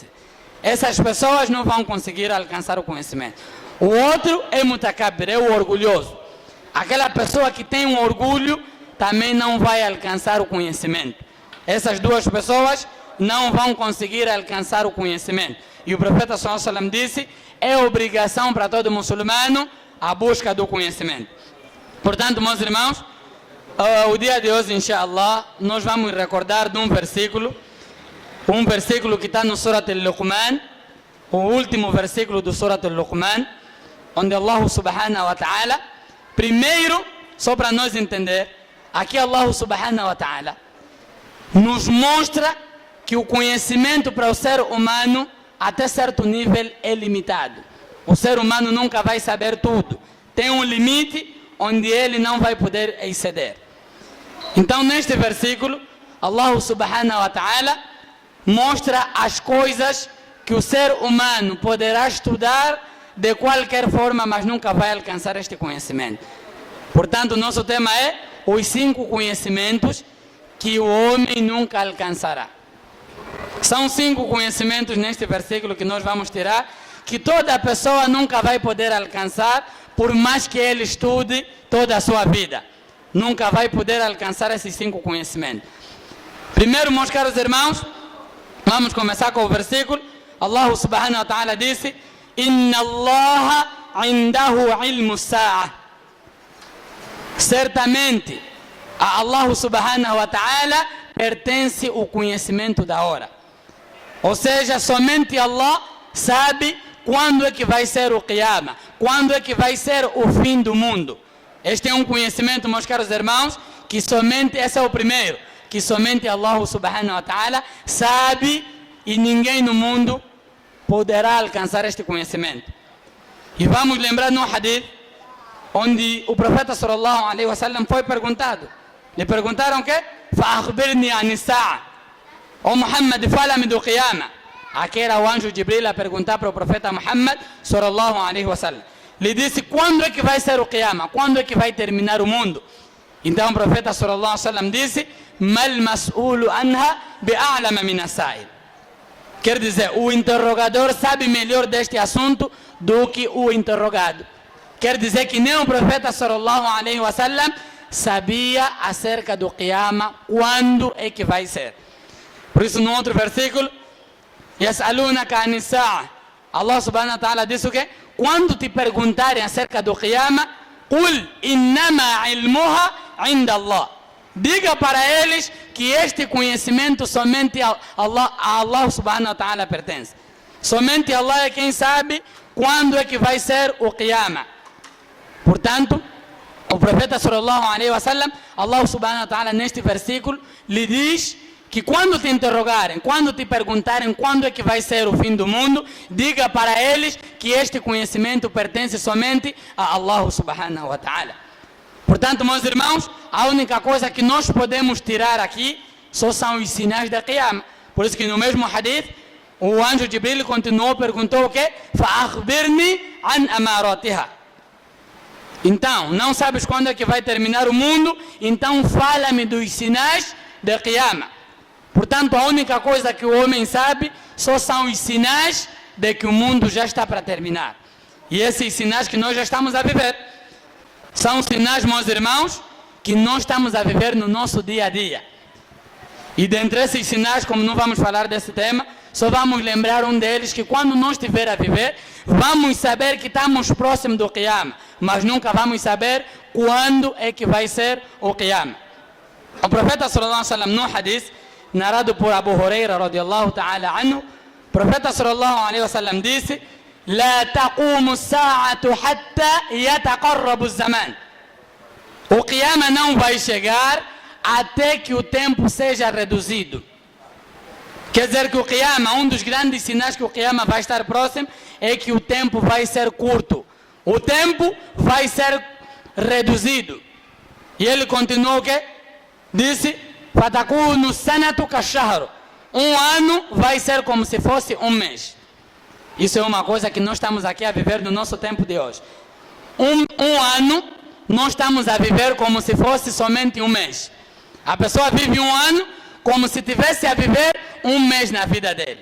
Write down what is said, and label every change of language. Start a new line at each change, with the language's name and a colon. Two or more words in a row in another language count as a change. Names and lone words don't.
Portuguese: Essas pessoas não vão conseguir alcançar o conhecimento. O outro é mutakabbir, é o orgulhoso. Aquela pessoa que tem um orgulho também não vai alcançar o conhecimento. Essas duas pessoas não vão conseguir alcançar o conhecimento. E o profeta
Arabic: صلى الله عليه وسلم
Portuguese: disse: é obrigação para todo muçulmano a busca do conhecimento. Portanto, meus irmãos, o dia de hoje, inshallah, nós vamos recordar de um versículo que está no Surat al-Luqman, o último versículo do Surat al-Luqman, onde
Arabic: الله سبحانه وتعالى,
Portuguese: primeiro, só para nós entender, aqui
Arabic: الله سبحانه وتعالى
Portuguese: nos mostra que o conhecimento para o ser humano, até certo nível, é limitado. O ser humano nunca vai saber tudo. Tem um limite onde ele não vai poder exceder. Então, neste versículo,
Arabic: الله سبحانه وتعالى
Portuguese: mostra as coisas que o ser humano poderá estudar de qualquer forma, mas nunca vai alcançar este conhecimento. Portanto, nosso tema é os 5 conhecimentos que o homem nunca alcançará. São 5 conhecimentos neste versículo que nós vamos tirar, que toda pessoa nunca vai poder alcançar, por mais que ele estude toda a sua vida. Nunca vai poder alcançar esses 5 conhecimentos. Primeiro, meus caros irmãos, vamos começar com o versículo.
Arabic: الله سبحانه وتعالى disse: إن الله عنده علم الساعة.
Portuguese: Certamente, a
Arabic: الله سبحانه وتعالى
Portuguese: pertence o conhecimento da hora. Ou seja, somente Allah sabe quando é que vai ser o Qiyamah, quando é que vai ser o fim do mundo. Este é um conhecimento, meus caros irmãos, que somente, esse é o primeiro, que somente
Arabic: الله سبحانه وتعالى
Portuguese: sabe e ninguém no mundo poderá alcançar este conhecimento. E vamos lembrar no hadith, onde o profeta
Arabic: صلى الله عليه وسلم
Portuguese: foi perguntado. Lhe perguntaram o quê?
Arabic: فأخبرني عن الساعة.
Portuguese: Ó Muhammad, fala-me do Qiyamah. Aqui era o anjo Jibril a perguntar para o profeta Muhammad
Arabic: صلى الله عليه وسلم.
Portuguese: Lhe disse: quando é que vai ser o Qiyamah? Quando é que vai terminar o mundo? Então o profeta
Arabic: صلى الله عليه وسلم disse: ما المسؤول عنها بأعلم من السائل.
Portuguese: Quer dizer, o interrogador sabe melhor deste assunto do que o interrogado. Quer dizer que nem o profeta
Arabic: صلى الله عليه وسلم
Portuguese: sabia acerca do Qiyamah, quando é que vai ser. Por isso, no outro versículo,
Arabic: يسألونك عن الساعة, الله سبحانه وتعالى
Portuguese: diz o quê? Quando te perguntarem acerca do Qiyamah,
Arabic: قل إنما علمها عند الله.
Portuguese: Diga para eles que este conhecimento somente a
Arabic: الله سبحانه وتعالى
Portuguese: pertence. Somente Allah é quem sabe quando é que vai ser o Qiyamah. Portanto, o profeta
Arabic: صلى الله عليه وسلم, الله سبحانه وتعالى
Portuguese: neste versículo lhe diz que quando te interrogarem, quando te perguntarem quando é que vai ser o fim do mundo, diga para eles que este conhecimento pertence somente a
Arabic: الله سبحانه وتعالى.
Portuguese: Portanto, meus irmãos, a única coisa que nós podemos tirar aqui só são os sinais da Qiyamah. Por isso que no mesmo hadith, o anjo Jibril continuou, perguntou o quê?
Arabic: فَأَخْبِرْنِي عَنْ أَمَارَاتِهَا.
Portuguese: Então, não sabes quando é que vai terminar o mundo? Então fala-me dos sinais da Qiyamah. Portanto, a única coisa que o homem sabe só são os sinais de que o mundo já está para terminar. E esses sinais que nós já estamos a viver. São sinais, meus irmãos, que nós estamos a viver no nosso dia a dia. E dentre esses sinais, como não vamos falar desse tema, só vamos lembrar um deles, que quando nós estiver a viver, vamos saber que estamos próximos do Qiyamah, mas nunca vamos saber quando é que vai ser o Qiyamah. O profeta
Arabic: صلى الله عليه وسلم,
Portuguese: no hadith narrado por Abu Huraira
Arabic: رضي الله تعالى عنه,
Portuguese: o profeta
Arabic: صلى الله عليه وسلم
Portuguese: disse:
Arabic: لا تقوم الساعة حتى يتقرب الزمان.
Portuguese: O Qiyamah não vai chegar até que o tempo seja reduzido. Quer dizer que o Qiyamah, um dos grandes sinais que o Qiyamah vai estar próximo, é que o tempo vai ser curto. O tempo vai ser reduzido. E ele continuou o quê? Disse:
Arabic: فَتَكُونُ السَّنَةُ كَالشَّهْرِ.
Portuguese: Um ano vai ser como se fosse um mês. Isso é uma coisa que nós estamos aqui a viver no nosso tempo de hoje. Um ano, nós estamos a viver como se fosse somente um mês. A pessoa vive um ano como se tivesse a viver um mês na vida dele.